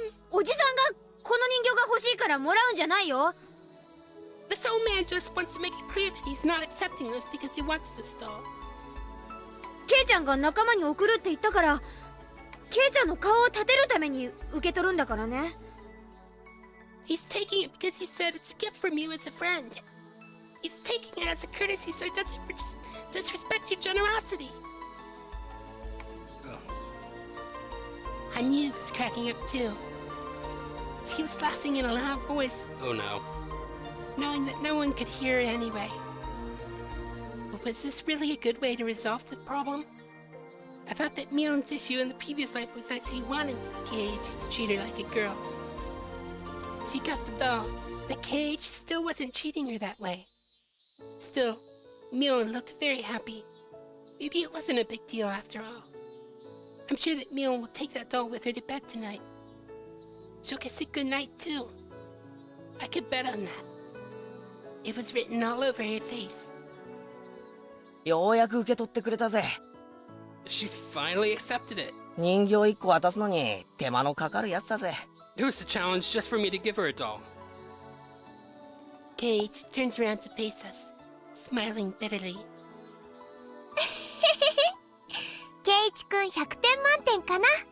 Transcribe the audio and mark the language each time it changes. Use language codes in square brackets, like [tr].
[ja] おじさんがこの人形が欲しいからもらうんじゃないよ [en] This old man just wants to make it clear that he's not accepting this because he wants this doll. [ja] ケイちゃんが仲間に送るって言ったからケイちゃんの顔を立てるために受け取るんだからね [en] He's taking it because you said it's a gift from you as a friend. He's taking it as a courtesy so he doesn't disrespect your generosity. Hanyu was cracking up too. She was laughing in a loud voice. Oh no. Knowing that no one could hear her anyway. But was this really a good way to resolve the problem? I thought that Mion's issue in the previous life was that she wanted Cage to treat her like a girl. She got the doll, but Cage still wasn't treating her that way. Still, Mion looked very happy. Maybe it wasn't a big deal after all. I'm sure that Mion will take that doll with her to bed tonight. She'll kiss it goodnight too. I could bet on that. It was written all over her face. [ja] ようやく受け取ってくれたぜ。 [en] She's finally accepted it. [ja] 人形1個渡すのに手間のかかるやつだぜ。 [en] It was a challenge just for me to give her a doll. Kate turns around to face us, smiling bitterly. [ja] ケイチくん100点満点かな